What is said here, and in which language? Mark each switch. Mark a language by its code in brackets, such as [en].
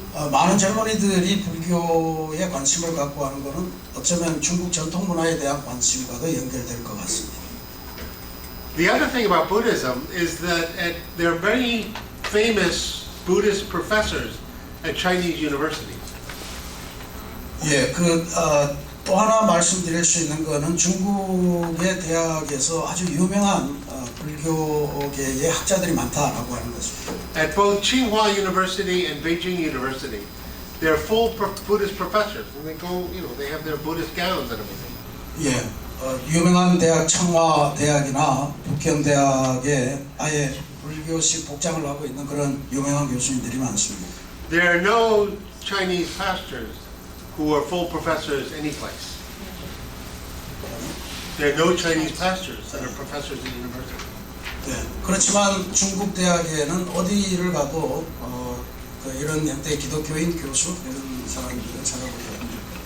[ko] 많은 젊은이들이 불교에 관심을 갖고 하는 것은 어쩌면 중국 전통 문화에 대한 관심과도 연결될 것 같습니다. [en] The other thing about Buddhism is that there are very famous Buddhist professors at Chinese universities. [ko] 예, 또 하나 말씀드릴 수 있는 것은 중국의 대학에서 아주 유명한 불교계의 학자들이 많다라고 하는 것입니다. [en] At both Tsinghua University and Beijing University, they're full Buddhist professors, and they go, they have their Buddhist gowns and everything. [ko] 예, 유명한 대학 청와 대학이나 북경 대학에 아예 불교식 복장을 하고 있는 그런 유명한 교수님들이 많습니다. [en] There are no Chinese pastors who are full professors any place. There are no Chinese pastors that are professors at university. [ko] 네, 그렇지만 중국 대학에는 어디를 가도 이런 형태의 기독교인 교수 이런 사람들을 찾아보게 됩니다.